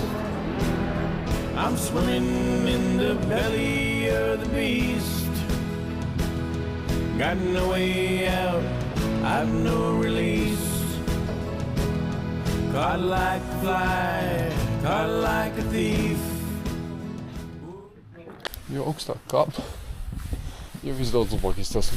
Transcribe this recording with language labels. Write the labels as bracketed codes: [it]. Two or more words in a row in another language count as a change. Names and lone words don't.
[en] I'm swimming in the belly of the beast. Got no way out, I've no release. Caught like a fly, caught like a thief. [lv] Jo augstāk kāp, jo viss daudz labāk izstāstīt.